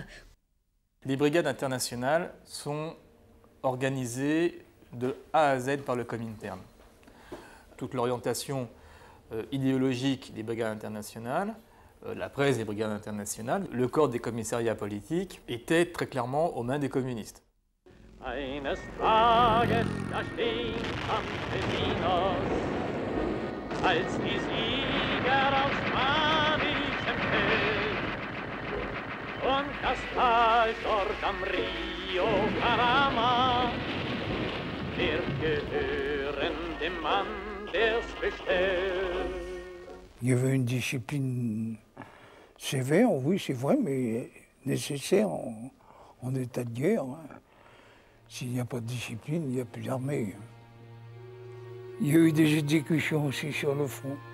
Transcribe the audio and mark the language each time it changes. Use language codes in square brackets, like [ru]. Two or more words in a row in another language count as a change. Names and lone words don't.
[fr] Les brigades internationales sont organisées de A à Z par le Comintern. Toute l'orientation idéologique des brigades internationales, la presse des brigades internationales, le corps des commissariats politiques était très clairement aux mains des communistes. [de] Eines Tages, da stehen Campesinos, als die Sieger aus manichem Feld, und das Tal dort am Rio Parama wird gehören dem Mann, der's bestellt. [fr] Il y avait une discipline sévère, oui, c'est vrai, mais nécessaire en état de guerre. S'il n'y a pas de discipline, il n'y a plus d'armée. Il y a eu des exécutions aussi sur le front.